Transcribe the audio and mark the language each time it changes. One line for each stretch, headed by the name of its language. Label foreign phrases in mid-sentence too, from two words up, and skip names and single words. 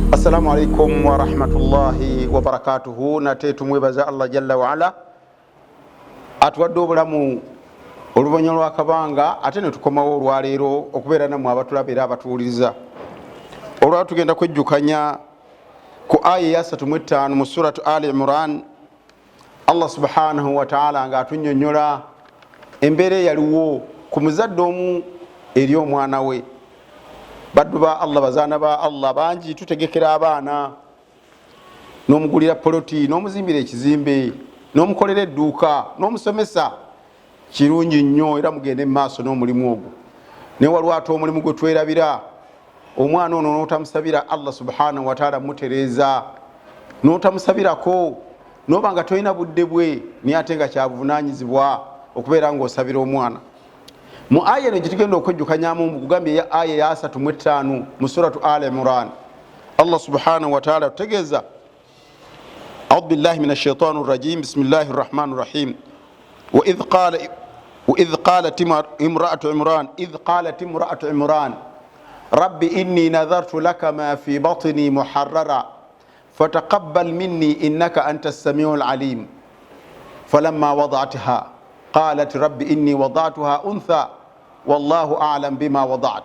Arabic: السلام عليكم ورحمة الله وبركاته.
Ganda: Nate tumwebaza Allah
Arabic: جل وعلا
Ganda: atuwadde obulamu oluvanyuma lw'akabanga ate ne tukomawo olwaleero okubeera nammwe abatulaba era abatuwuliriza. Olwala tugenda kwejjukanya ku aya ya 35 mu suratu Ali Imran. Allah
Arabic: سبحانه وتعالى
Ganda: nga atunnyonnyola embeera eyaliwo ku muzadde omu eri omwana we. Baddu ba Allah, bazaana ba Allah bangi tutegekera abaana n'omugulira poloti, n'omuzimbira ekizimbe, n'omukolera edduuka, n'omusomesa. Kirungi nnyo era mugende maaso n'omulimu ogwo. Naye waliwo ate omulimu gwe twerabira, omwana ono n'otamusabira Allah
Arabic: سبحانه وتعالى
Ganda: mutereeza, n'otamusabirako, n'oba nga tolina budde bwe, naye ate nga kyabuvunaanyizibwa okubeera ng'osabira omwana. Mu aya eno gitugenda okwejjukanyamu mugambye ya aya ya 35 mu suratu Ali Imran. Allah
Arabic: سبحانه وتعالى
Ganda: tutegeeza,
Arabic: أعوذ بالله من الشيطان الرجيم، بسم الله الرحمن الرحيم. وإذ قالت امرأة عمران رب إني نذرت لك ما في بطني محررا فتقبل مني إنك أنت السميع العليم فلما وضعتها قالت رب إني وضعتها أنثى والله أعلم بما وضعت.